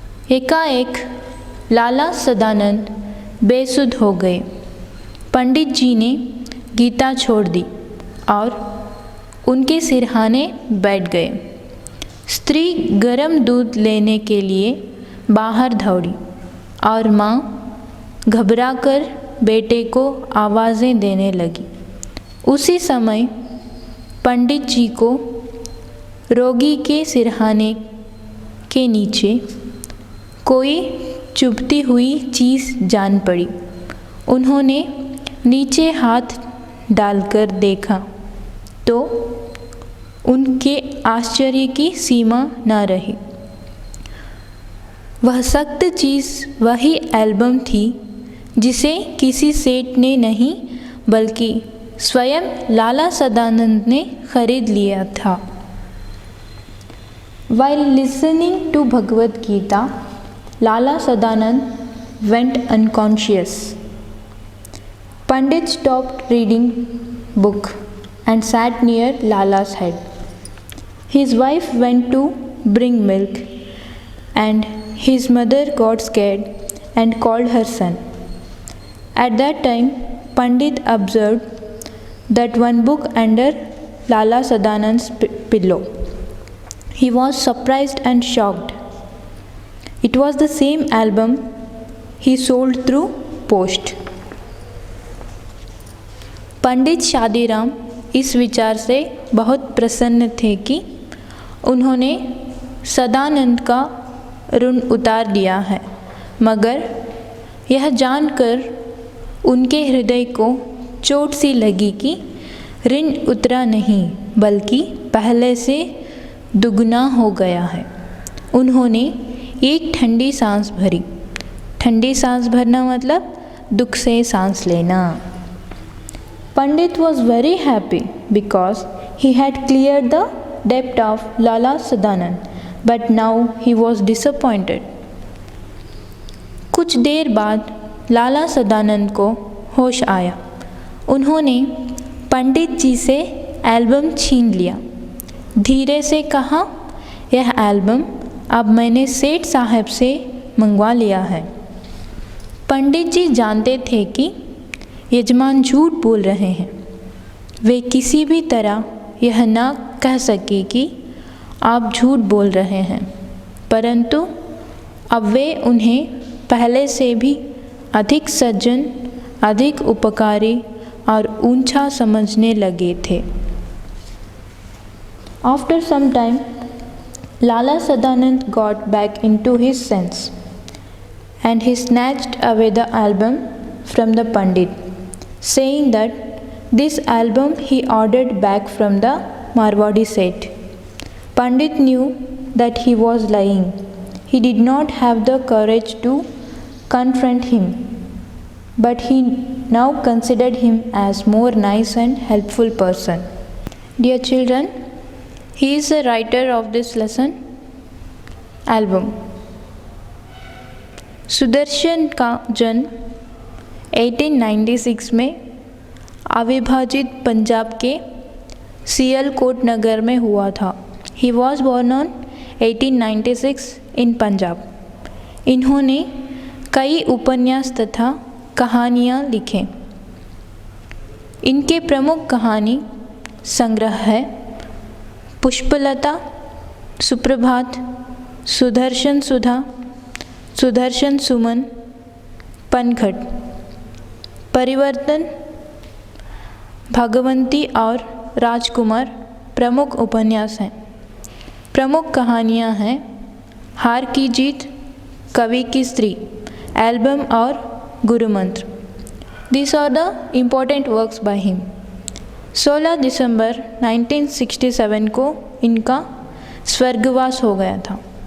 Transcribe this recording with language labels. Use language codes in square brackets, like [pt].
[hi] एकाएक लाला सदानंद बेसुध हो गए। पंडित जी ने गीता छोड़ दी और उनके सिरहाने बैठ गए। स्त्री गर्म दूध लेने के लिए बाहर दौड़ी और माँ घबराकर बेटे को आवाज़ें देने लगी। उसी समय पंडित जी को रोगी के सिरहाने के नीचे कोई चुभती हुई चीज़ जान पड़ी। उन्होंने नीचे हाथ डालकर देखा तो उनके आश्चर्य की सीमा न रही। वह सख्त चीज़ वही एल्बम थी जिसे किसी सेठ ने नहीं बल्कि स्वयं लाला सदानंद ने खरीद लिया था। [en] While listening to Bhagavad Gita, Lala Sadanand went unconscious. Pandit stopped reading book and sat near Lala's head. His wife went to bring milk and his mother got scared and called her son. At that time, Pandit observed that one book under Lala Sadanand's pillow. He was surprised and shocked. It was the same album he sold through post. [hi] पंडित शादीराम इस विचार से बहुत प्रसन्न थे कि उन्होंने सदानंद का ऋण उतार दिया है, मगर यह जानकर उनके हृदय को चोट सी लगी कि ऋण उतरा नहीं बल्कि पहले से दुगना हो गया है। उन्होंने एक ठंडी सांस भरी। ठंडी सांस भरना मतलब दुख से सांस लेना। [en] Pandit was very happy because he had cleared the debt of Lala Sadanand, but now he was disappointed. [hi] कुछ देर बाद लाला सदानंद को होश आया। उन्होंने पंडित जी से एल्बम छीन लिया। धीरे से कहा, यह एल्बम अब मैंने सेठ साहब से मंगवा लिया है। पंडित जी जानते थे कि यजमान झूठ बोल रहे हैं। वे किसी भी तरह यह ना कह सके कि आप झूठ बोल रहे हैं, परंतु अब वे उन्हें पहले से भी अधिक सज्जन, अधिक उपकारी और ऊंचा समझने लगे थे। [en] After some time, Lala Sadanand got back into his sense and he snatched away the album from the Pandit, saying that this album he ordered back from the Marwadi Seth. Pandit knew that he was lying. He did not have the courage to confront him, but he now considered him as more nice and helpful person. Dear children, he is the writer of this lesson album. [hi] Sudarshan का जन्म 1896 में अविभाजित पंजाब के सियालकोट नगर में हुआ था। [en] He was born on 1896 in Punjab. [hi] इन्होंने कई उपन्यास तथा कहानियाँ लिखे। इनके प्रमुख कहानी संग्रह है पुष्पलता, सुप्रभात, सुदर्शन सुधा, सुदर्शन सुमन, पनघट, परिवर्तन, भगवंती और राजकुमार प्रमुख उपन्यास हैं। प्रमुख कहानियाँ हैं हार की जीत, कवि की स्त्री, एल्बम और गुरुमंत्र। [en] These are the important works by him. [hi] 16 दिसंबर 1967 को इनका स्वर्गवास हो गया था।